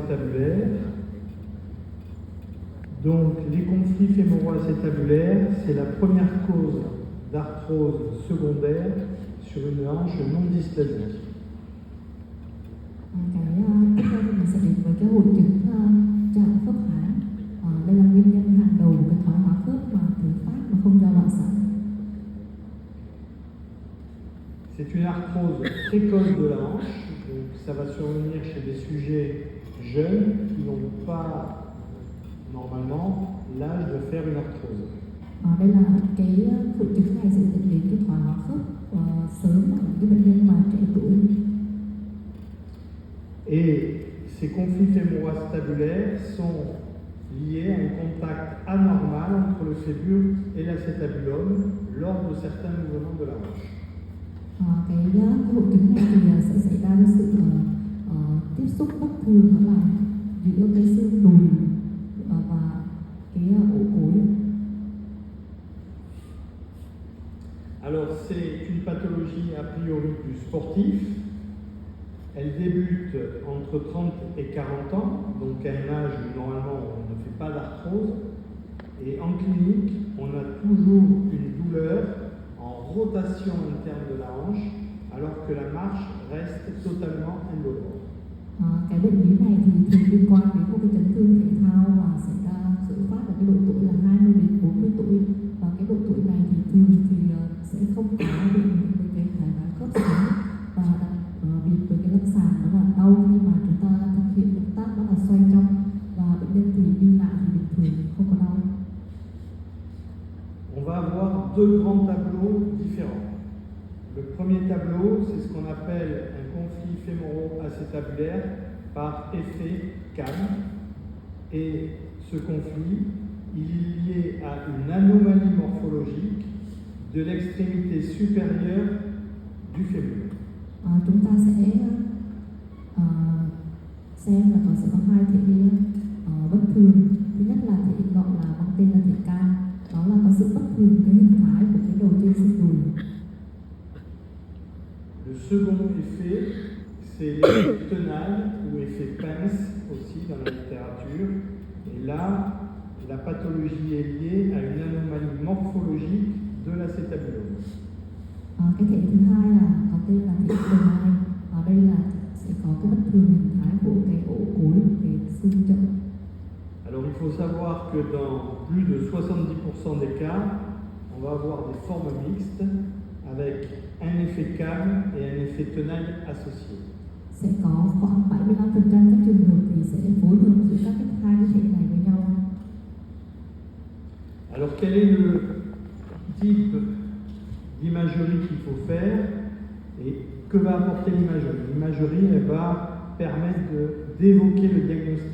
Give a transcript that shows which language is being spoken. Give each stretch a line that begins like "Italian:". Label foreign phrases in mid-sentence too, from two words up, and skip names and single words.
French: acétabulaire. Donc les conflits fémoro-acétabulaires, c'est la première cause d'arthrose secondaire sur une hanche non dysplasique.
Vietnamese: Tiếp theo thì mình sẽ đến với cái hội chứng chạm khớp háng. Đây là nguyên nhân hàng đầu của cái thoái hóa khớp mà thứ phát mà không do loạn sản.
French: C'est une arthrose précoce de la hanche, donc ça va survenir chez des sujets jeunes qui n'ont pas normalement l'âge de faire une arthrose.
Vietnamese: Đây là cái hội chứng này sẽ dẫn đến cái thoái hóa khớp sớm ở những bệnh nhân mà trẻ tuổi.
French: Et ces conflits fémoro-acétabulaires sont liés à un contact anormal entre le fébure et l'acétabulum lors de certains mouvements de la hanche.
Vietnamese: Cái hội chứng này thì sẽ xảy ra với sự tiếp xúc bất thường đó là giữa cái xương đùi và cái ổ gối.
French: Alors c'est une pathologie a priori plus sportive. Elle débute entre 30 et 40 ans, donc à un âge où normalement on ne fait pas d'arthrose. Et en clinique, on a toujours une douleur en rotation interne de la hanche, alors que la marche reste totalement indolore.
Vietnamese: Cái bệnh lý này thì thường liên quan đến một cái chấn thương thể thao và xảy ra khởi phát ở cái độ tuổi là 20 đến 40 tuổi, và cái độ tuổi này thì thường thì sẽ không có bị với cái thoái hóa khớp sớm, và bị với cái lâm sàng đó là đau khi mà chúng ta thực hiện động tác đó là xoay trong, và bệnh nhân thì đi lại thì bình thường không có đau.
French: On va avoir deux grands tableaux différents. Le premier tableau, c'est ce qu'on appelle un conflit fémoro-acétabulaire par effet Kahn. Et ce conflit, il est lié à une anomalie morphologique de l'extrémité supérieure du fémur.
Vietnamese: Chúng ta sẽ xem là sẽ có hai thể bất thường. Thứ nhất là thể gọi là mang tên là thể Kahn, đó là có sự bất thường cái hình thái của cái đầu trên xương đùi.
French: Le second effet, c'est l'effet Tenal ou effet Pence aussi dans la littérature. Et là, la pathologie est liée à une anomalie morphologique de l'acétabulum.
Vietnamese: Cái thể thứ hai là có tên là thể Tenal. Ở đây là sẽ có cái bất thường hình thái của cái ổ gối, cái xương chậu.
French: Alors il faut savoir que dans plus de 70% des cas, on va avoir des formes mixtes avec un effet Kahn et un effet Tenal associé.
Vietnamese: Sẽ có khoảng 75% các trường hợp thì sẽ phối hợp giữa các hai cái thể này với nhau.
French: Alors quel est le type d'imagerie qu'il faut faire et que va apporter l'imagerie? L'imagerie, elle va permettre d'évoquer le diagnostic.